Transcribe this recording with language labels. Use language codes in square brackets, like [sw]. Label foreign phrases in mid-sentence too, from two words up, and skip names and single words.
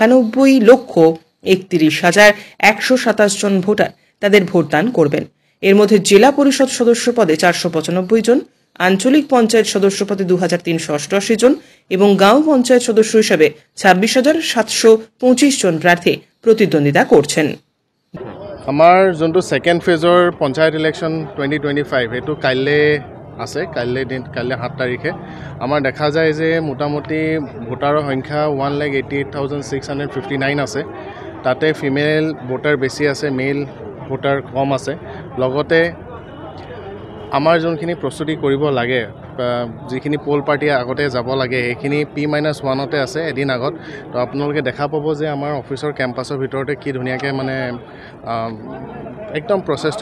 [bn] 91,31,127 জন ভোটার তাদের ভোটদান করবেন এর মধ্যে জেলা পরিষদ সদস্য পদে 495 জন আঞ্চলিক পঞ্চায়েত সদস্য পদে 2,388 জন এবং গাঁও পঞ্চায়েত সদস্য হিসেবে 26,725 জন প্রার্থী প্রতিদ্বন্দ্বিতা করছেন [as] আমাৰ যোনটো [en] second phase panchayat election [as] 2025 এটো কাইলে আছে কাইলে 7 তাৰিখে আমাৰ দেখা যায় যে মোটামুটি ভোটাৰৰ সংখ্যা 1,88,659 আছে তাতে [en] female voter [as] বেছি আছে [en] male voter [as] কম আছে লগতে আমাৰ যোনখিনি প্ৰস্তুতি কৰিব লাগে যিখিনি [en] poll party [as] আগতে যাব লাগে সেইখিনি P-1তে আছে এদিন আগত তো আপোনালোকে দেখা পাব যে আমাৰ অফিচৰ কেম্পাছৰ ভিতৰতে কি ধুনীয়াকৈ মানে একদম প্ৰচেছটো